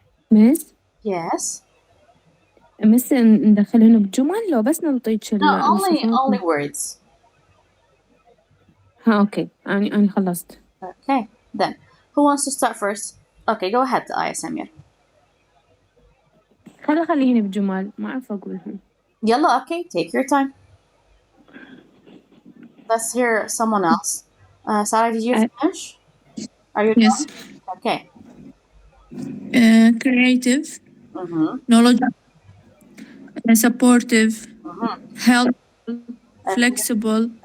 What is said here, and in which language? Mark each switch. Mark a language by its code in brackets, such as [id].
[ar] مس [en] Yes. [ar] مس ندخلهن بجمل لو بس ننطيش [en] No, only [ar] الصفات. [en] words. [ar] ها أوكي أنا خلصت. [en] Okay. Then, who wants to start first? Okay, go ahead, Aya Samir. [ar] خليهن بجمل ما أعرف أقولهم. [en] Yalla, okay, take your time. Let's hear someone else. Sarah, did you finish? Are you Yes. done? Okay. Creative, Mm-hmm. knowledgeable, supportive, helpful, flexible,